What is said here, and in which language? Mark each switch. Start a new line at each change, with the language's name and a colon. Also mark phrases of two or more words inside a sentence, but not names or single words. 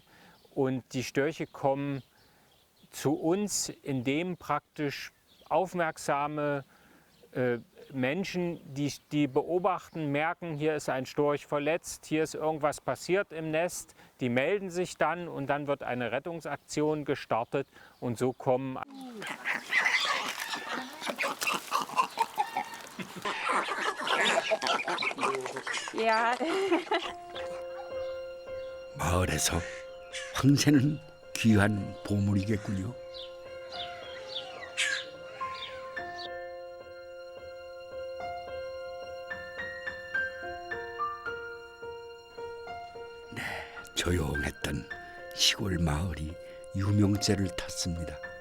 German: Und die Störche kommen zu uns, indem praktisch aufmerksame Menschen, die beobachten, merken, hier ist ein Storch verletzt, hier ist irgendwas passiert im Nest, die melden sich dann und dann wird eine Rettungsaktion gestartet und so kommen. Ja.
Korean: 마을에서 황새는 귀한 보물이겠군요. 네, 조용했던 시골 마을이 유명세를 탔습니다.